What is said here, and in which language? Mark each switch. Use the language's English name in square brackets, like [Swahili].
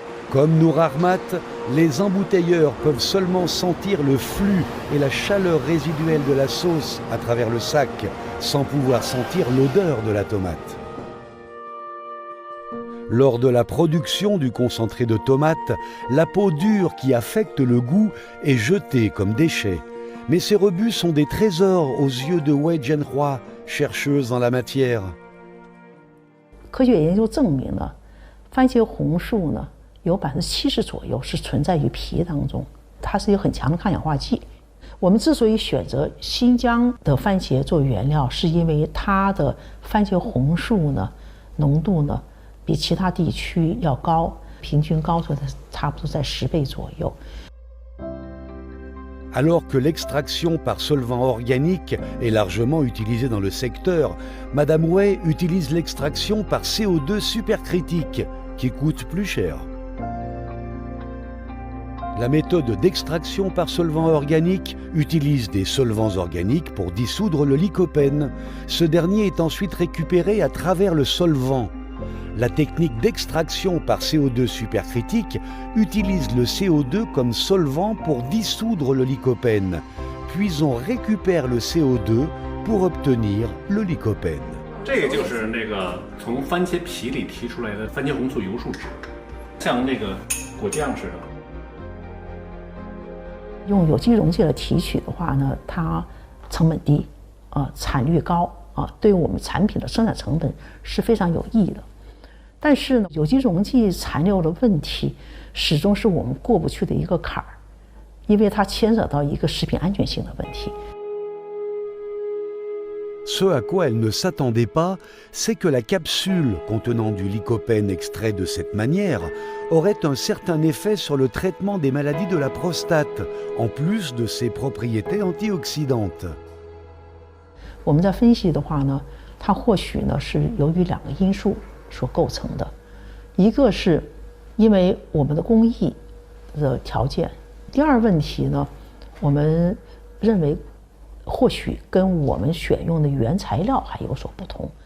[French] Comme Nour Ahmat, les embouteilleurs peuvent seulement sentir le flux et la chaleur résiduelle de la sauce à travers le sac, sans pouvoir sentir l'odeur de la tomate. Lors de la production du concentré de tomate, la peau dure qui affecte le goût est jetée comme déchet. Mais ces rebus sont des trésors aux yeux de Wei Jianhua, chercheuse en la matière. [Chinese] 科学研究证明呢，番茄红素呢有70%左右是存在于皮当中，它是有很强的抗氧化剂。我们之所以选择新疆的番茄做原料，是因为它的番茄红素呢浓度呢比其他地区要高，平均高出差不多在10倍左右。 [French] Alors que l'extraction par solvant organique est largement utilisée dans le secteur, Madame Wei utilise l'extraction par CO2 supercritique, qui coûte plus cher. La méthode d'extraction par solvant organique utilise des solvants organiques pour dissoudre le lycopène. Ce dernier est ensuite récupéré à travers le solvant. La technique d'extraction par CO2 supercritique utilise le CO2 comme solvant pour dissoudre le lycopène. Puis on récupère le CO2 pour obtenir le lycopène. [Chinese] 这个就是那个从番茄皮里提出来的番茄红素油树脂，像那个果酱似的。用有机溶剂来提取的话呢，它成本低，产率高，对我们产品的生产成本是非常有益的。但是呢，有机溶剂残留的问题始终是我们过不去的一个坎儿，因为它牵扯到一个食品安全性的问题。 [French] Ce à quoi elle ne s'attendait pas, c'est que la capsule contenant du lycopène extrait de cette manière aurait un certain effet sur le traitement des maladies de la prostate, en plus de ses propriétés antioxydantes. [Chinese] 我们在分析的话呢，它或许呢是由于2个因素 所构成的，一个是因为我们的工艺的条件，第二问题呢，我们认为或许跟我们选用的原材料还有所不同。